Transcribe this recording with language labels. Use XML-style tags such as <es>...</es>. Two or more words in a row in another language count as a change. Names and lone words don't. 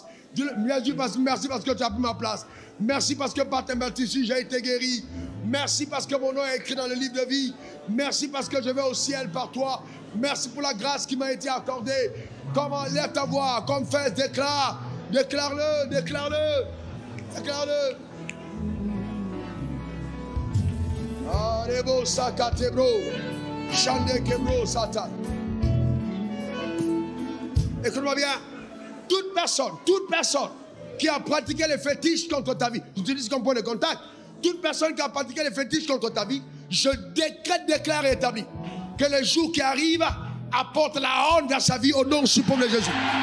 <fr>Jésus, merci parce que tu as pris ma place. Merci parce que par tes meurtrissures, j'ai été guéri. Merci parce que mon nom est écrit dans le livre de vie. Merci parce que je vais au ciel par toi. Merci pour la grâce qui m'a été accordée. Comment lève ta voix, comme fais, déclare. Déclare-le, déclare-le. Déclare-le. Arebo sakatebro. Chande kebro satan. Écoute-moi bien. Toute personne qui a pratiqué les fétiches contre ta vie, j'utilise comme point de contact, toute personne qui a pratiqué les fétiches contre ta vie, je déclare et établis que les jours qui arrivent apportent la honte dans sa vie au nom suprême de Jésus.</fr>